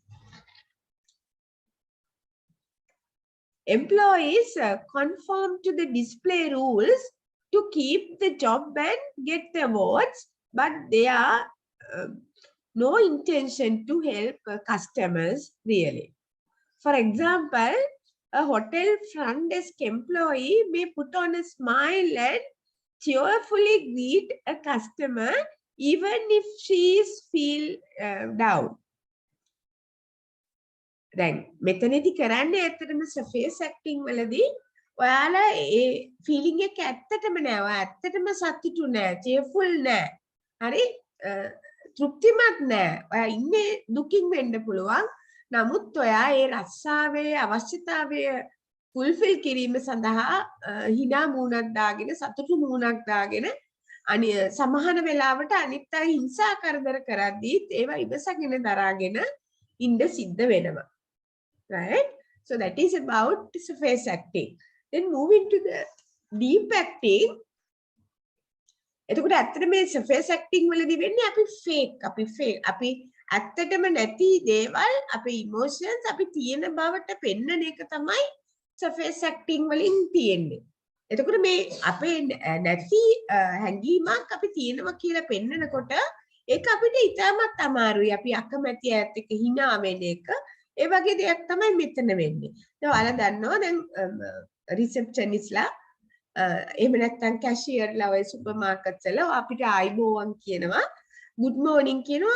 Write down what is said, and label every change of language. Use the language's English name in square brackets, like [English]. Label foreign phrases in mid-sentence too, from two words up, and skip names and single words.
[English] Employees conform to the display rules to keep the job and get the awards, but they are no intention to help customers really. For example, a hotel front desk employee may put on a smile and cheerfully greet a customer even if she is feel down. [Sinhala] දැන් මෙතනදී කරන්නේ ඇත්තටම [English] surface acting [Sinhala] වලදී ඔයාලා ඒ feeling එක ඇත්තටම නෑ. ඔයා ඇත්තටම සතුටු නෑ, cheerful නෑ. හරි? තෘප්තිමත් නෑ. ඔයා ඉන්නේ දුකින් වෙන්න පුළුවන්. නමුත් ඔයා ඒ රස්සාවේ අවශ්‍යතාවය fulfill කිරීම සඳහා හිනා මූණක් දාගෙන සතුටු මූණක් දාගෙන සමහර වෙලාවට අනිත් අය හිංසා කරදර කරද්දීත් ඒවා ඉවසගෙන දරාගෙන ඉන්න සිද්ධ වෙනවා. Right? [English] So that is about surface acting. Then moving to the deep acting. [Sinhala] එතකොට ඇත්තට මේ [English] surface acting [Sinhala] වලදී වෙන්නේ අපි fake අපි ඇත්තටම නැති දේවල් අපේ emotions අපි තියෙන බවට පෙන්වන එක තමයි [English] surface acting [Sinhala] වලින් තියෙන්නේ. එතකොට මේ අපේ නැති හැඟීමක් අපි තියෙනවා කියලා පෙන්වනකොට ඒක අපිට ඉතාමත් අමාරුයි. අපි අකමැති ඈත් එක්ක hina වෙන එක. ඒ වගේ දෙයක් තමයි මෙතන වෙන්නේ. දැන් ඔයාලා දන්නවා දැන් රිසෙප්ෂනිස්ලා එහෙම නැත්නම් කැෂියර්ලා ඔය [English] super markets [Sinhala] වල අපිට ආයිබෝවන් කියනවා, [English] good morning [Sinhala] කියනවා.